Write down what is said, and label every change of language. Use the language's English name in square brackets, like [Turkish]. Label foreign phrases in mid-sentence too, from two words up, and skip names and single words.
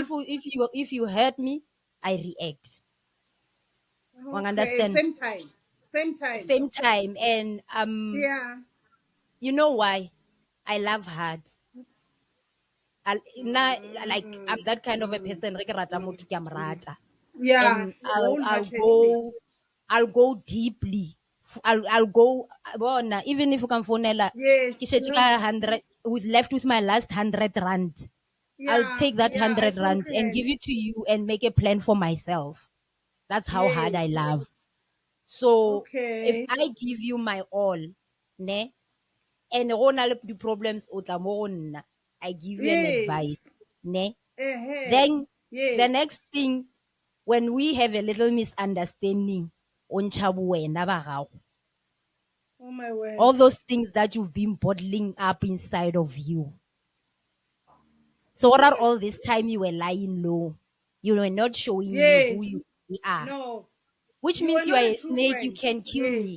[English] If you hurt me, I react. You Okay, understand? same time. Same time. Same time, and Yeah. you know why? I love hard. I'm Mm, that kind of a mm, person. [Northern Sotho] Re ke rata mm, motho ke a mo mm. rata. [English] Yeah, And wholeheartedly. I'll go deeply. I'll go bona, even if you can phone Yes. [Northern Sotho] ke shetse ka 100 [English] with left with my last 100 rand. I'll Yeah, take that yeah, I 100 rand and give comprehend. it to you and make a plan for myself. That's how hard I Yes. love. So if Okay. I give you my all, [Northern Sotho] ne, and go na le di problems o tla mo go nna, [English] I give you an advice, Yes. ne. Eh. Then the Yes. next thing, when we have a little misunderstanding, [Northern Sotho] o ntšha bo wena ba gago. [English] Oh my word. All those things that you've been bottling up inside of you. So what are all this time you were lying low? You are not showing me who Yes. you really are, No. which You are means you not are a a true snake. You friend. can kill me.